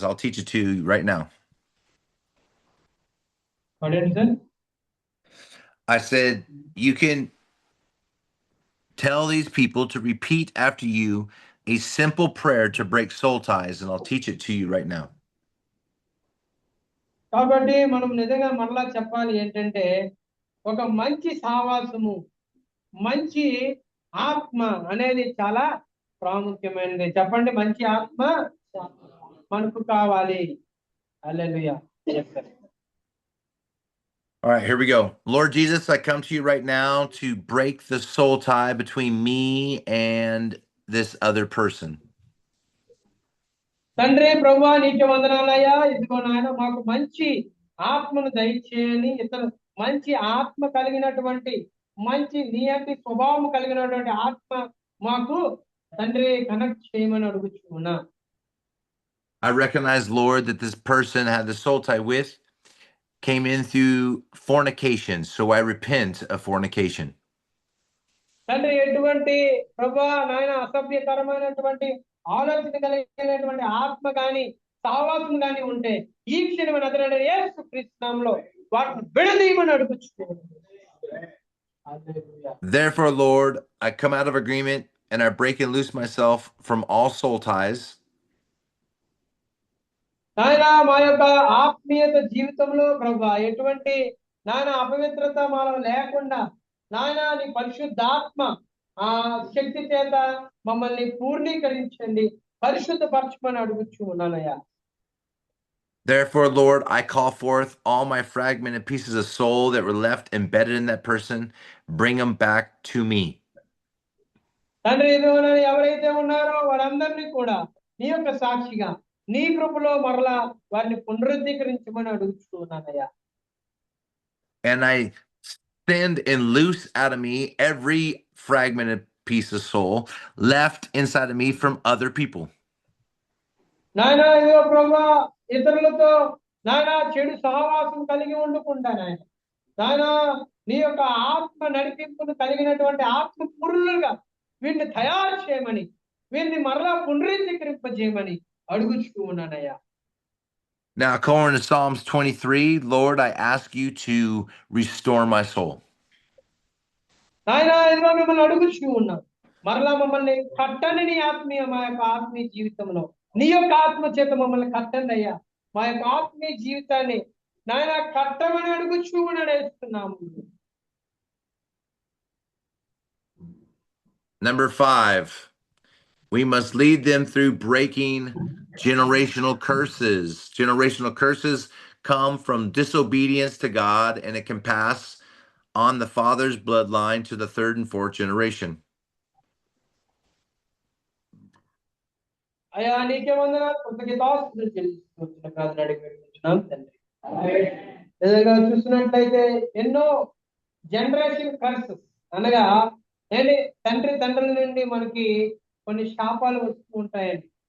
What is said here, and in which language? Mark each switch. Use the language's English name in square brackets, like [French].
[English] I'll teach it to you right now. What did you say? I said you can tell these people to repeat after you a simple prayer to break soul ties, and I'll teach it to you right now. [Telugu] కాబట్టి మనం నిజంగా మరలా చెప్పాలి ఏంటంటే ఒక మంచి సావాసము, మంచి ఆత్మ అనేది చాలా ప్రాముఖ్యమైనది. చెప్పండి, మంచి ఆత్మ మనకు కావాలి. హల్లెలూయా. [English] All right, here we go. Lord Jesus, I come to you right now to break the soul tie between me and this other person. [Telugu] తండ్రి ప్రభువా, నీకు వందనాలయ్యా. ఇదిగో నాయన, మాకు మంచి ఆత్మను దయచేయని, ఇతను మంచి ఆత్మ కలిగినటువంటి, మంచి నియతి స్వభావం కలిగినటువంటి ఆత్మ మాకు తండ్రి కనెక్ట్ చేయమని అడుగుతున్నా. [English] I recognize, Lord, that this person had the soul tie with came in through fornication, so I repent of fornication. [Telugu] తండ్రి ఎటువంటి ప్రభువా నాయన అసభ్యకరమైనటువంటి ఆలోచన కలిగినటువంటి ఆత్మ గాని సావాసం గాని ఉంటే ఈ క్షణమైన అతని యేసు క్రీస్తు నామములో వాటిని విడదీయమని అడుగుచున్నాను. [English] Therefore, Lord, I come out of agreement and I break and loose myself from all soul ties. [Telugu] నాయన మా యొక్క ఆత్మీయత జీవితంలో ప్రభువా ఎటువంటి నాయన అపవిత్రత మాలో లేకుండా నాయన నీ పరిశుద్ధాత్మ ఆ శక్తి చేత మమ్మల్ని పూర్ణీకరించండి, పరిశుద్ధపరచమని అడుగుచు ఉన్నానయ్యా. [English] Therefore, Lord, I call forth all my fragmented pieces of soul that were left embedded in that person. Bring them back to me. [Telugu] తండ్రి ఎవరైతే ఉన్నారో వారందరినీ కూడా నీ యొక్క సాక్షిగా నీ కృపలో మరలా వారిని పునరుద్ధీకరించమని అడుగుతూ ఉన్నానయ్యా. [English] And I send and loose out of me every fragmented piece of soul left inside of me from other people. [Telugu] నాయన ఇదిగో ప్రభువా, ఇతరులతో నాయన చెడు సహవాసం కలిగి ఉండకుండా నాయన నీ యొక్క ఆత్మ నడిపింపును కలిగినటువంటి ఆత్మ పురులుగా వీరిని తయారు చేయమని, వీరిని మరలా పునరుద్ధీకరింపజేయమని అడుగుచూ ఉన్నానయ్యా. [English] Now, according to Psalms 23, Lord, I ask you to restore my soul. [Telugu] ఆయన ఇదిగో మిమ్మల్ని అడుగుచూ ఉన్నాం, మరలా మమ్మల్ని కట్టండి నీ ఆత్మీయ మా యొక్క ఆత్మీయ జీవితంలో, నీ యొక్క ఆత్మ చేత మమ్మల్ని కట్టండి అయ్యా, మా యొక్క ఆత్మీయ జీవితాన్ని నాయన కట్టమని అడుగుచూ నడుస్తున్నాము. [English] Number 5, we must lead them through breaking generational curses. Generational curses come from disobedience to God, and it can pass on the father's bloodline to the 3rd and 4th generation. [Telugu] అయ్యా నీకే వందనాలు, కృతజ్ఞతాస్తుతులు చెల్లిస్తున్న ప్రార్థన అడిగి పెట్టుకుంటున్నాం తండ్రి. నిజంగా చూసినట్లయితే ఎన్నో జనరేషన్ కర్సెస్ అనగా ఏంటి, తండ్రుల నుండి మనకి కొన్ని శాపాలు వస్తూ ఉంటాయండి.